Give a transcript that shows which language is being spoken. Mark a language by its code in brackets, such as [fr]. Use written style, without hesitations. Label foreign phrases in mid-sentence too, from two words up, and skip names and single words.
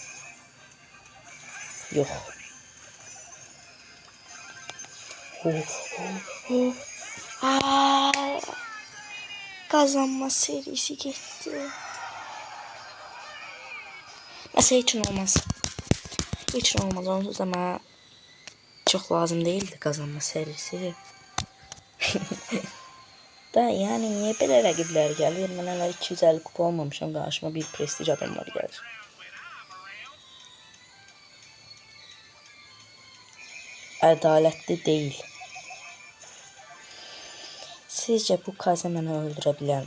[tr] Kazanma serisi gitti. Mesela hiç olmaz. Hiç olmaz. Onsuz ama çok lazım değildi kazanma serisi. [az] Da yani niye belə rəqiblər gəlir? Mən hələ 250 kupa olmamışam. Qarşıma bir prestij adamlar gəlir. Ədalətli deyil. Sizce bu Kaze məni öldürə bilər?